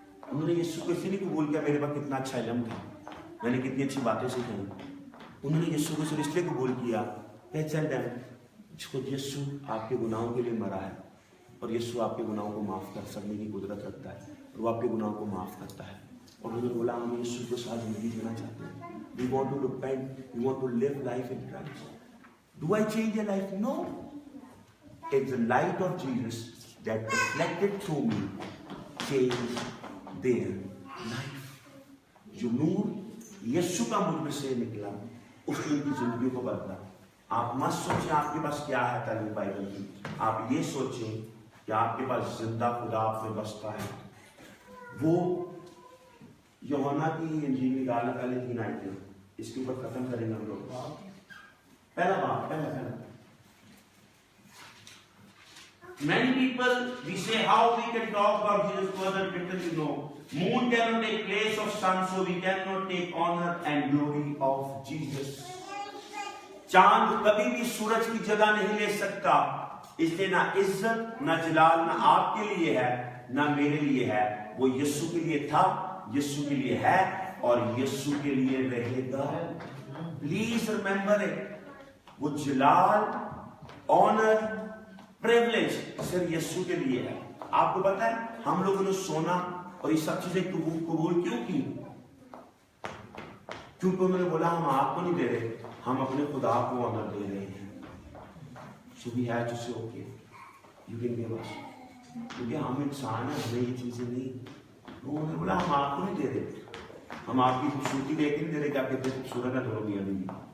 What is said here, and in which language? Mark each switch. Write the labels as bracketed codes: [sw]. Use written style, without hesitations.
[ur] انہوں نے یسوع کو اسی لیے قبول کیا، میرے پاس کتنا اچھا علم تھا، میں نے کتنی اچھی باتیں سکھائی. انہوں نے یسوع کو صرف اس لیے قبول کیا کہ چل خود یسوع آپ کے گناہوں کے لیے مرا ہے، اور یسوع آپ کے گناہوں کو معاف کر سکنے کی قدرت رکھتا ہے، اور وہ آپ کے گناہوں کو معاف کرتا ہے. اور انہوں نے بولا ہم یسوع کے ساتھ زندگی جینا چاہتے ہیں. [en] We want to repent, we want to live life in Christ. Do I change your life? No. It's the light of Jesus that reflected through me changed their life. [ur] جو نور یسوع کا مجھ میں سے نکلا، اس نے ان کی زندگیوں کو بدلا. آپ مت سوچیں آپ کے پاس کیا ہے تعلیم بائبل کی، آپ یہ سوچیں کہ آپ کے پاس زندہ خدا آپ میں بستا ہے. وہ یوحنا کی انجیل نکالنا، پہلے 3 آیتیں اس کے اوپر ختم کریں گے ہم لوگ. پہلا بات، پہلا [en] many people we say how we can talk about Jesus further because you know moon cannot take place of sun, so we cannot take honor and glory of Jesus. [ur] چاند کبھی بھی سورج کی جگہ نہیں لے سکتا، اس لیے نہ عزت نہ جلال نہ آپ کے لیے ہے نہ میرے لیے ہے. وہ یسوع کے لیے تھا، یسوع کے لیے ہے اور یسوع کے لیے رہے گا. [en] Please remember it. [ur] وہ جلال، آنر، پریولیج صرف یسوع کے لیے ہے. آپ کو پتا ہے ہم لوگوں نے سونا اور یہ سب چیزیں قبول کیوں کی؟ کیونکہ انہوں نے بولا ہم آپ کو نہیں دے رہے، ہم اپنے خدا کو آنر دے رہے ہیں. [en] So we have to say okay, you can give us. [ur] کیونکہ ہم انسان ہیں، ہمیں یہ چیزیں نہیں. انہوں نے بولا ہم آپ کو نہیں دے رہے، ہم آپ کی خوبصورتی دیکھ کے نہیں دے رہے کہ آپ کتنے خوبصورت ہیں دونوں میاں بیوی.